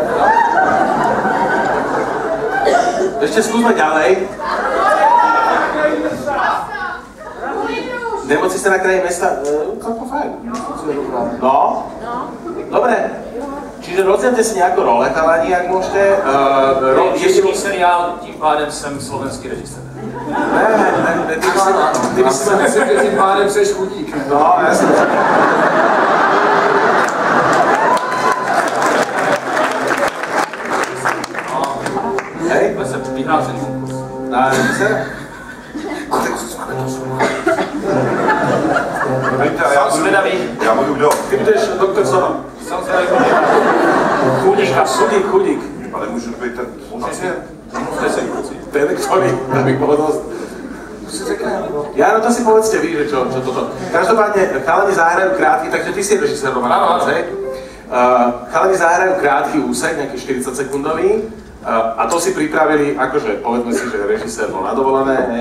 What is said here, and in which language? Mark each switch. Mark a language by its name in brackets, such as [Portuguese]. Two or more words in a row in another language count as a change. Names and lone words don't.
[Slovak] Ešte skúsme ďalej. Nemocnice na kraji mesta, celkom fajn. No? Dobre. Čiže rozdielite si nejako role, chalani, ak môžete. [Czech] Český seriál, tím pádem jsem slovenský režisér. [Slovak] Ne, ty by si sa... [Czech] Tím pádem seš chudík. [Slovak] No, jasne. Hej? [Czech] To se vyhlášený konkurs. Na režiséra? Já budu kdo? Ty budeš doktor Sova. Samozřejmě Chudík. Ale můžu být ten pacient? Ten, [Slovak] ktorý, abych mohol dosť... Ja, no to si povedzte vy, že čo toto. Každopádne, chalani zahrajú krátky, takže ty si režisér Roman Kravec, hej? Chalani zahrajú krátky úsek, nejaký 40 sekundový, a to si pripravili, akože povedzme si, že režisér bol na dovolené, hej?